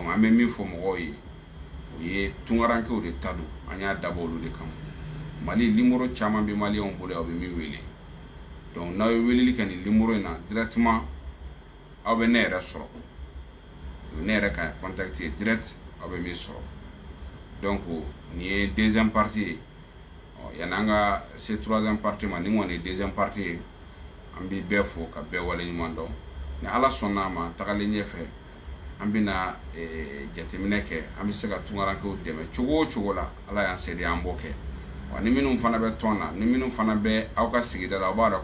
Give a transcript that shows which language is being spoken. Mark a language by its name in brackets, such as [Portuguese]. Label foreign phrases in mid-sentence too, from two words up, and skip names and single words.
[Bambara] an bɛ min fɔ mɔgɔw ye o ye tunkarankew de ta don an y'a dabɔ olu de kama Mali numéro caman bɛ maliyɛnw bolo aw bɛ min wele donc n'aw ye weleli kɛ nin numéro in na directement aw bɛ ne yɛrɛ sɔrɔ ne yɛrɛ ka contacter direct aw bɛ min sɔrɔ donc nin ye [French] deuxième partie [Bambara] ye yanni an ka se [French] troisième partie [Bambara] ma ni kɔni ye [French] deuxième partie [Bambara] ye an bɛ bɛɛ fo ka bɛɛ waleɲuman dɔn ni ala sɔnna ma tagalen ɲɛfɛ an bɛna jateminɛ kɛ an bɛ se ka tunkarankew dɛmɛ cogo o cogo la ala y'an se de an b'o kɛ wa ni minnu fana bɛ tɔn na ni minnu fana bɛ aw ka sigida la aw b'a dɔn